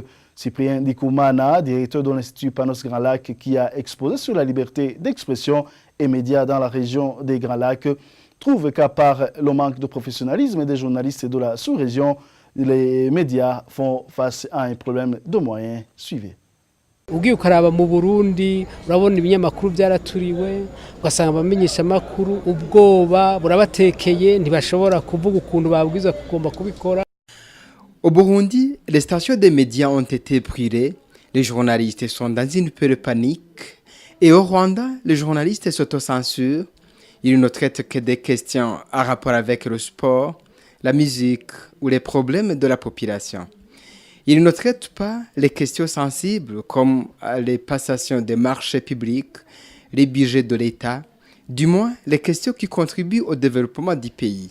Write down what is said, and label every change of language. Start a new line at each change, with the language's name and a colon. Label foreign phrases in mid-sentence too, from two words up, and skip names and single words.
French: Cyprien Dikoumana, directeur de l'Institut Panos Grands Lacs, qui a exposé sur la liberté d'expression et médias dans la région des Grands Lacs, trouve qu'à part le manque de professionnalisme des journalistes de la sous-région, les médias font face à un problème de moyens. Suivez.
Rundi: Ugiye ukaraba mu Burundi urabona ibinyamakuru byaraturiwe ugasanga abamenyesha makuru ubwoba burabatekeye ntibashobora kuvuga ukuntu babwiza kugomba kubikora.
French: Au Burundi, les stations des médias ont été brûlées, les journalistes sont dans une peur de panique et au Rwanda, les journalistes s'autocensurent, ils ne traitent que des questions à rapport avec le sport, la musique ou les problèmes de la population. Ils ne traitent pas les questions sensibles comme les passations des marchés publics, les budgets de l'État, du moins les questions qui contribuent au développement du pays.